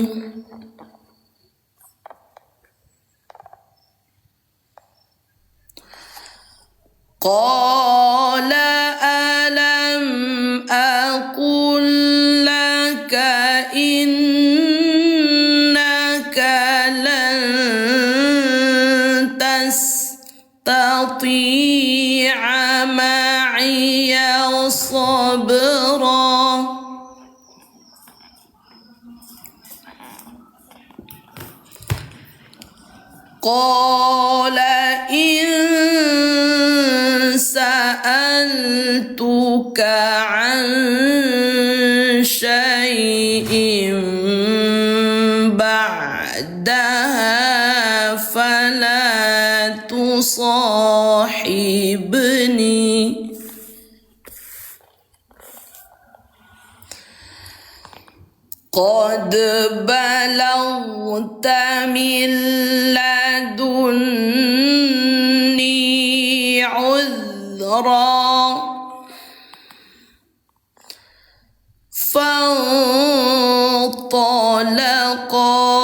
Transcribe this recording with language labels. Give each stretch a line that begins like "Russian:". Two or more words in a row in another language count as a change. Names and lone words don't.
Arabic: قال ألم أقل لك إنك لن تستطيع معي صبرا. قال إن سألتك عن شيء بعدها فلا تصاحبني. قد بلغت من لدني عذرا فانطلقا